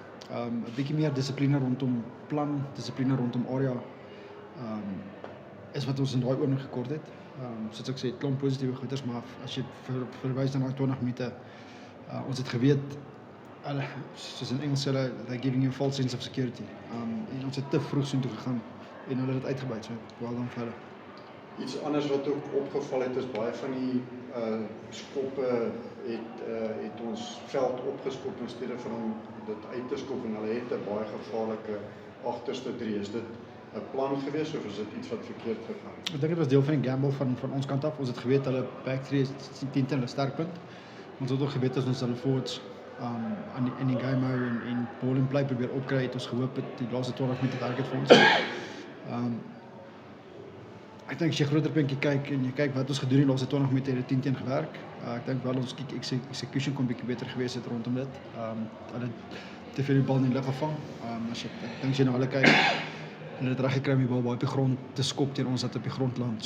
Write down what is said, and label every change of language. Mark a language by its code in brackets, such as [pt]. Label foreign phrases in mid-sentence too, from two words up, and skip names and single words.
[af] So 'n bietjie meer dissipline rondom plan, dissipline rondom area, is wat ons in daai oomblik gekort het. Soos ek sê, klomp positiewe goeders, maar as jy verwys na daai 20 minute, ons het geweet, soos in Engels sê hulle, [en] they're giving you a false sense of security. [af] En ons het te vroeg soontoe gegaan en hulle het dit uitgebuit, so wel dan vir hulle. Iets anders wat ook opgeval het, is baie van die skoppe het ons veld opgeskop in steede van om dit uit te skop, en hulle het 'n baie gevaarlike agterste drie. Is dit 'n plan gewees of is dit iets wat verkeerd gegaan? Ek dink dit was deel van die gamble van ons kant af. Ons het geweet hulle [en] back three [af] is 10 hulle sterkpunt. Ons het ook geweet as ons hulle forwards in die game hou en [en] ball in play [af] probeer opkry, het ons gehoop het die laaste 20 minute werk het vir ons. Ek dink as jy groter prentjie kyk en jy kyk wat ons gedoen die laaste 20 minute, het dit 10 teen gewerk. Ek dink wel ons execution kon bietjie beter gewees het rondom dit. Hulle het te veel die bal in die lug gevang. Ek dink as jy na hulle kyk, hulle het reg gekry om die bal baie op die grond te skop teen ons dat op die grond land.